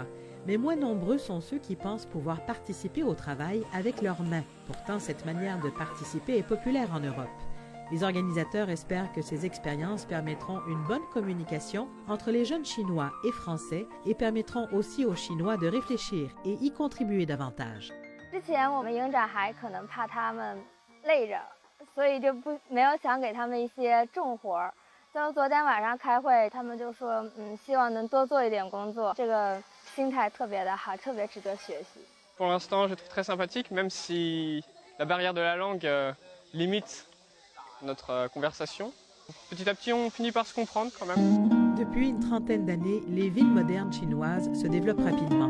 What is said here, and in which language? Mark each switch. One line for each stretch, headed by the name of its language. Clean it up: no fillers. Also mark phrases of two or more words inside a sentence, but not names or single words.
French: Mais moins nombreux sont ceux qui pensent pouvoir participer au travail avec leurs mains. Pourtant, cette manière de participer est populaire en Europe. Les organisateurs espèrent que ces expériences permettront une bonne communication entre les jeunes Chinois et Français et permettront aussi aux Chinois de réfléchir et y contribuer davantage.
Chinese: 之前我们营长还可能怕他们累着，所以就没有想给他们一些重活儿。就昨天晚上开会，他们就说，希望能多做一点工作。这个
French: Pour l'instant, je trouve très sympathique, même si la barrière de la langue limite notre conversation. Petit à petit, on finit par se comprendre quand même. Depuis une trentaine d'années, les villes modernes chinoises se développent rapidement.